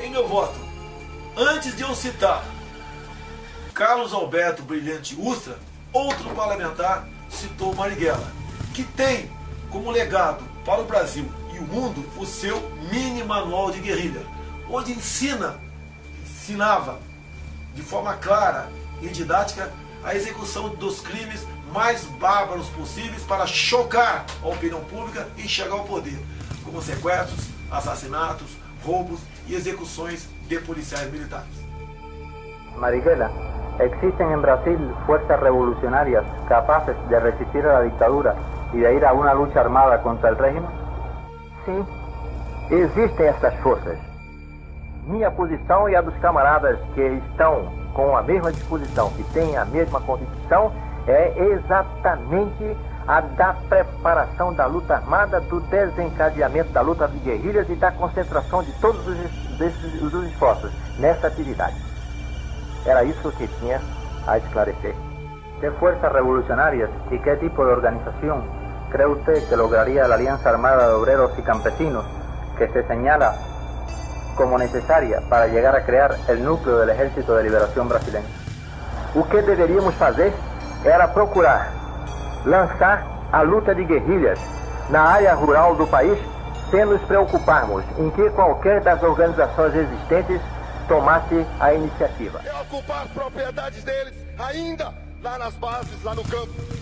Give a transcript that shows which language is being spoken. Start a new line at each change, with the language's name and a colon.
Portuguese: Em meu voto, antes de eu citar Carlos Alberto Brilhante Ustra, outro parlamentar citou Marighella, que tem como legado para o Brasil e o mundo o seu mini manual de guerrilha, onde ensinava de forma clara e didática a execução dos crimes mais bárbaros possíveis para chocar a opinião pública e chegar ao poder, como sequestros, assassinatos, roubos e execuções de policiais militares.
Spanish: Marighella, ¿existen en Brasil fuerzas revolucionarias capaces de resistir a la dictadura y de ir a una lucha armada contra el régimen?
Portuguese: Sim, existem essas forças. minha posição e a dos camaradas que estão com a mesma disposição, que têm a mesma convicção, é exatamente a da preparação da luta armada, do desencadeamento da luta de guerrilhas e da concentração de todos os esforços nessa atividade. Era isso que tinha a esclarecer.
Spanish: ¿Qué fuerzas revolucionarias y qué tipo de organización cree usted que lograría la Alianza Armada de Obreros y Campesinos que se señala como necesaria para llegar a crear el núcleo del Ejército de Liberación Brasileño?
Portuguese: O que deveríamos fazer era procurar lançar a luta de guerrilhas na área rural do país, sem nos preocuparmos em que qualquer das organizações existentes tomasse a iniciativa. É ocupar as propriedades deles, ainda lá nas bases, lá no campo.